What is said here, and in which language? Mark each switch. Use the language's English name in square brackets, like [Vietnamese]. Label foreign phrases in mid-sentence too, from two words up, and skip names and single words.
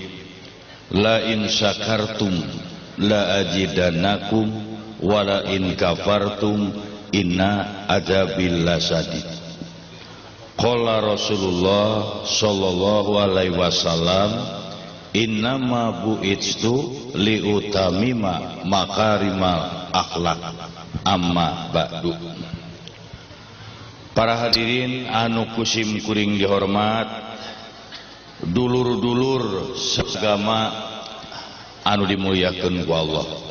[Arabic] لئن شكرتم لأزيدنكم ولئن كفرتم إن عذابي لشديد. قال رسول الله صلى الله عليه وسلم إنما بعثت لأتمم مكارم الأخلاق أما بعد. [Sundanese] Para hadirin anu kusim kuring dihormat, dulur-dulur sagama anu dimuliakeun ku Allah.